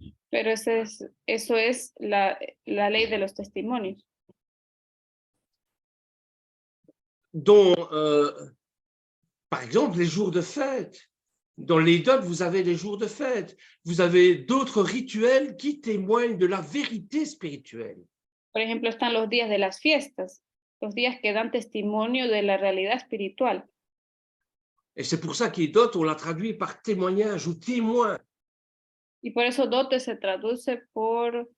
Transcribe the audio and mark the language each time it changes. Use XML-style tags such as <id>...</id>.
<es>Pero eso es la ley de los testimonios.</es> <fr>Dont, par exemple, les jours de fête. Dans les dots, vous avez les jours de fête. Vous avez d'autres rituels qui témoignent de la vérité spirituelle.</fr> <es>Por ejemplo, están los días de las fiestas, los días que dan testimonio de la realidad espiritual.</es> <fr>Et c'est pour ça qu'Édot, on l'a traduit par témoignage ou témoin.</fr> <es>Y por eso dote se traduce por...</es>